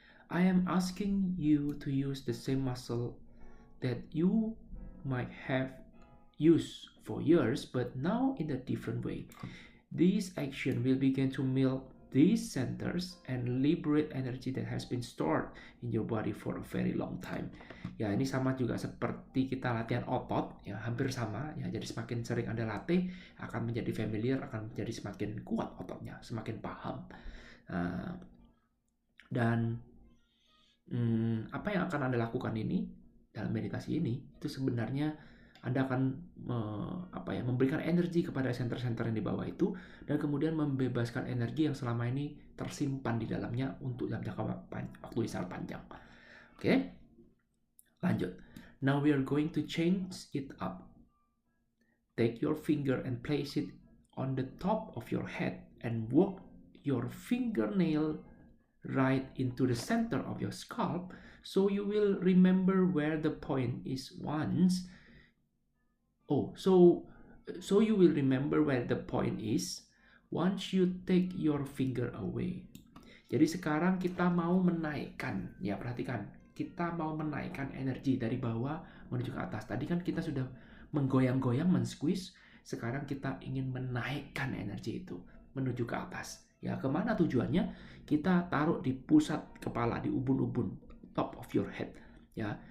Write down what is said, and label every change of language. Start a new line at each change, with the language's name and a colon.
English: I am asking you to use the same muscle that you might have used for years, but now in a different way. This action will begin to melt these centers and liberate energy that has been stored in your body for a very long time.
Indonesian: Ya, ini sama juga seperti kita latihan otot, ya, hampir sama, ya. Jadi semakin sering Anda latih, akan menjadi familiar, akan menjadi semakin kuat ototnya, semakin paham. Dan apa yang akan Anda lakukan ini dalam meditasi ini, itu sebenarnya Anda akan memberikan energi kepada center-center yang di bawah itu, dan kemudian membebaskan energi yang selama ini tersimpan di dalamnya untuk dalam jangka waktu yang sangat panjang. Oke, lanjut.
English: Now we are going to change it up. Take your finger and place it on the top of your head and walk your fingernail right into the center of your scalp, so you will remember where the point is once. So you will remember where the point is once you take your finger away.
Indonesian: Jadi sekarang kita mau menaikkan, ya, perhatikan, kita mau menaikkan energi dari bawah menuju ke atas. Tadi kan kita sudah menggoyang-goyang, men-squeeze. Sekarang kita ingin menaikkan energi itu menuju ke atas. Ya, kemana tujuannya? Kita taruh di pusat kepala, di ubun-ubun,
English: top of your head,
Indonesian: ya.